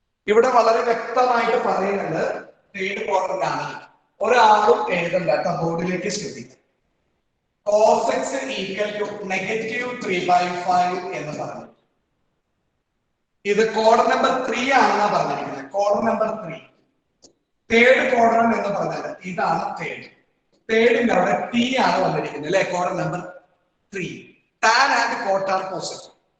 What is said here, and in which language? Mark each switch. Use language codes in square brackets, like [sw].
[ml] ഇവിടെ വളരെ വ്യക്തമായിട്ട് പറയുന്നത് തേർഡ് ക്വാഡ്രന്റ് ആണ്. ഒരാളും എഴുതണ്ട കേട്ടോ, ബോർഡിലേക്ക് ശ്രദ്ധിക്കുക. [en] cos x equal to negative 3/5 [ml] എന്ന് പറഞ്ഞു. ഇത് കോഡ് നമ്പർ 3 ആണെന്നാ പറഞ്ഞിരിക്കുന്നത്. കോഡ് നമ്പർ 3 തേർഡ് ക്വാഡ്രന്റ് എന്ന് പറഞ്ഞത് ഇതാണ്. തേർഡിന്റെ അവിടെ T ആണ് വന്നിരിക്കുന്നത് അല്ലെ? Code number 3. [en] tan and cot are positive.